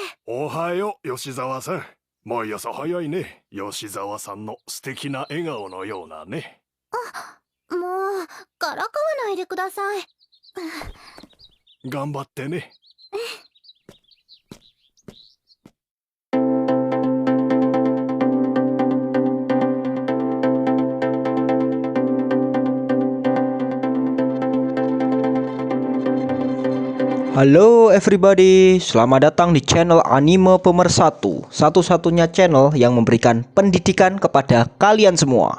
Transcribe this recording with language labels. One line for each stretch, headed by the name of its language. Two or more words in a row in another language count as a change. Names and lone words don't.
Japanese: おはよう、吉沢さん。毎朝早いね。吉沢さんの素敵な笑顔のようなね。もう、からかわないでください。頑張ってね。
Indonesian: Halo everybody, selamat datang di channel Anime Pemersatu, satu-satunya channel yang memberikan pendidikan kepada kalian semua.